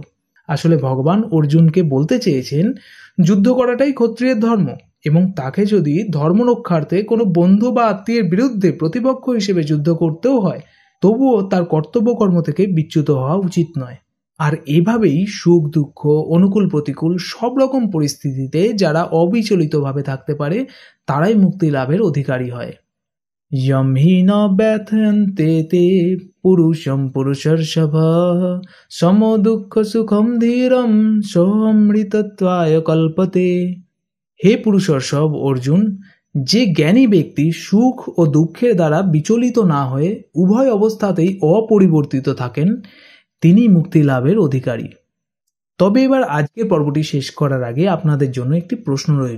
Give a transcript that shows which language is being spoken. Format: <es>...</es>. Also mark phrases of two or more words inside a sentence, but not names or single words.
<bn>আসলে ভগবান অর্জুনকে বলতে চেয়েছেন যুদ্ধ করাটাই ক্ষত্রিয়ের ধর্ম, এবং তাকে যদি ধর্ম রক্ষার্থে কোনো বন্ধু বা আত্মীয়ের বিরুদ্ধে প্রতিপক্ষ হিসেবে যুদ্ধ করতেও হয়, তবুও তার কর্তব্য কর্ম থেকে বিচ্যুত হওয়া উচিত নয়। আর এভাবেই সুখ দুঃখ, অনুকূল প্রতিকূল সব রকম পরিস্থিতিতে যারা অবিচলিতভাবে থাকতে পারে তারাই মুক্তি লাভের অধিকারী হয়।</bn> <sa>यं हि न व्यथयन्ते ते पुरुषं पुरुषर्षभ समो दुःख सुखम धीरम सोऽमृतत्वाय कल्पते।</sa> <bn>হে পুরুষর্ষভ অর্জুন, যে জ্ঞানী ব্যক্তি সুখ ও দুঃখের দ্বারা বিচলিত না হয়ে উভয় অবস্থাতেই অপরিবর্তিত থাকেন তিনি মুক্তি লাভের অধিকারী। তবে এবার আজকের পর্বটি শেষ করার আগে আপনাদের জন্য একটি প্রশ্ন রইল।</bn>